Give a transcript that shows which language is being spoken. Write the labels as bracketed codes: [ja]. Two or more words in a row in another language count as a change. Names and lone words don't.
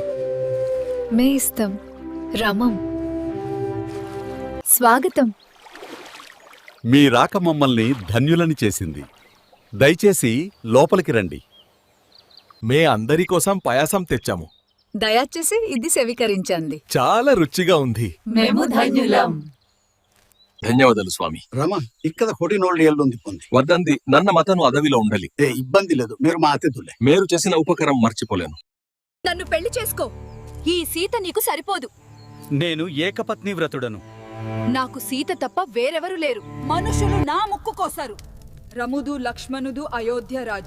[te] మే ఇస్తాం. రమం స్వాగతం. మీ రాక మమ్మల్ని ధన్యులని చేసింది. దయచేసి లోపలికి రండి. మే అందరి కోసం పాయాసం తెచ్చాము. దయచేసి ఇది స్వీకరించండి. చాలా రుచిగా ఉంది. మేము ధన్యులం. [kn] ಧನ್ಯವಾದಗಳು ಸ್ವಾಮಿ. ರಮ ಇಕ್ಕದ ಕೊಡಿನೋಳ್ಳಿ ಎಲ್ಲೊಂದು పొంది [te] వద్దంది నన్న మతను అదవిలో ఉండాలి. ఇబ్బంది లేదు, మీరు మా అతిథులే. మేరు చేసిన ఉపకారం మర్చిపోలేను. నన్ను పెళ్లి చేసుకో. ఈ సీత నీకు సరిపోదు. నేను ఏకపత్ని వ్రతుడను. నాకు సీత తప్ప వేరెవరు లేరు. మనుషులు నా ముక్కు కోసారు. రముదు, లక్ష్మణుడు, అయోధ్య రాజు.